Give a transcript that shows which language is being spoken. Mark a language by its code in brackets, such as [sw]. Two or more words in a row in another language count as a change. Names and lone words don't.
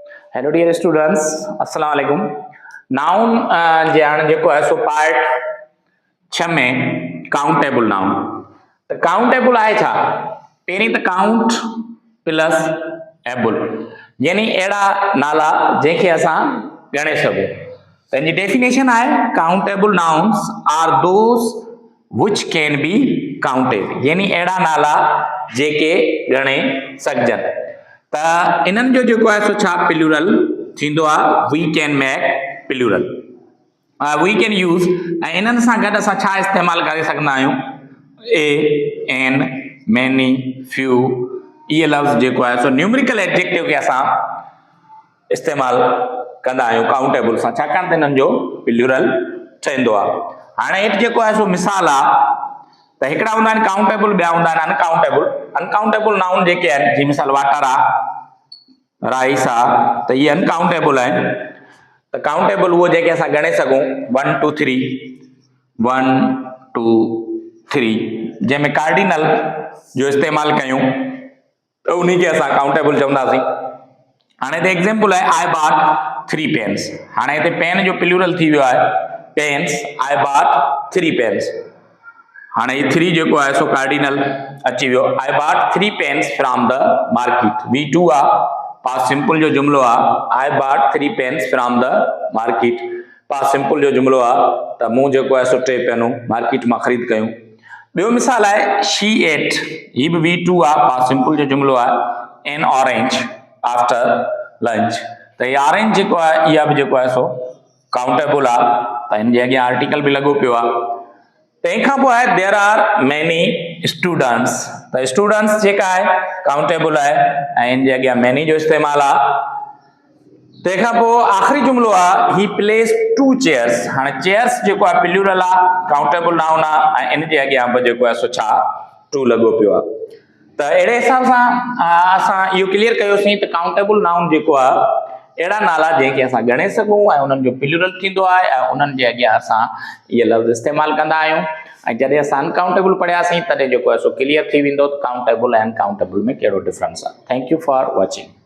[en] hello dear students, [ar] السلام عليكم. [sd] नाउन ॼाण जेको आहे सो पार्ट 6 में [en] countable noun. [sd] त काउंटेबल आहे छा? पहिरीं त [en] count plus able, [sd] यानी अहिड़ा नाला जंहिंखे असां ॻणे सघूं। त हिन जी डेफिनेशन आहे [en] countable nouns are those which can be counted, [sd] यानी अहिड़ा नाला जेके ॻणे सघजनि। त इन्हनि जो जेको आहे सो छा प्लूरल थींदो आहे, [en] we can make plural, we can use. [sd] ऐं इन्हनि सां गॾु असां छा इस्तेमालु करे सघंदा आहियूं? ए, [en] an, many, few, [sd] इहे लफ़्ज़ जेको आहे सो [en] numerical adjective [sd] खे असां इस्तेमालु कंदा आहियूं काउंटेबल सां, छाकाणि त इन्हनि जो प्लूरल ठहींदो आहे। हाणे हेठि जेको आहे सो मिसाल आहे, त हिकिड़ा हूंदा आहिनि काउंटेबल, ॿिया हूंदा आहिनि अनकाउंटेबल। [en] uncountable noun [sd] जेके आहिनि, जीअं मिसाल वाटर आहे, राइस आहे, त इहे अनकाउंटेबल आहिनि। त काउंटेबल उहो जेके असां ॻणे सघूं, 1 2 3, 1 2 3, जंहिंमें कार्डिनल जो इस्तेमालु कयूं त उन खे असां काउंटेबल चवंदासीं। हाणे हिते एग्जाम्पल आहे, [en] I bought 3 pens. [sd] हाणे हिते पेन जो प्लूरल थी वियो आहे पेन्स, [en] I bought 3 pens. [sd] हाणे ही 3 जेको आहे सो कार्डिनल अची वियो। [en] I bought 3 pens from the market. [sd] V2 आहे, [en] past simple [sd] जो जुमिलो आहे। [en] I bought 3 pens from the market, past simple [sd] जो जुमिलो आहे, त मूं जेको आहे सो 3 पेनूं मार्केट मां ख़रीद कयूं। ॿियो मिसाल आहे, [en] she ate, [sd] ही बि V2 आहे, [en] past simple [sd] जो जुमिलो आहे। [en] an orange after lunch, [sd] त हीअ ऑरेंज जेको आहे, इहा बि जेको आहे सो काउंटेबल आहे, त हिन जे अॻियां आर्टिकल बि लॻो पियो आहे। तंहिंखां पोइ आहे, [en] there are many students. [sd] त स्टूडेंट्स जेका आहे काउंटेबल आहे, ऐं हिन जे अॻियां मैनी जो इस्तेमालु आहे। तंहिंखां पोइ आख़िरी जुमिलो आहे, [en] he place 2 chairs. [sd] हाणे चेयर्स जेको आहे प्लूरल आहे, [en] countable noun [sd] आहे, ऐं इन जे अॻियां बि जेको आहे सो छा 2 लॻो पियो आहे। त अहिड़े हिसाब सां असां इहो क्लियर कयोसीं त [en] countable noun [sd] जेको आहे, अहिड़ा नाला जंहिंखे असां ॻणे सघूं ऐं उन्हनि जो प्लूरल थींदो आहे, ऐं उन्हनि जे अॻियां असां इहे लफ़्ज़ इस्तेमालु कंदा आहियूं। ऐं जॾहिं असां अनकाउंटेबल पढ़ियासीं, तॾहिं जेको आहे सो क्लियर थी वेंदो त काउंटेबल ऐं अनकाउंटेबल में कहिड़ो डिफरेंस आहे। [en] thank you for watching.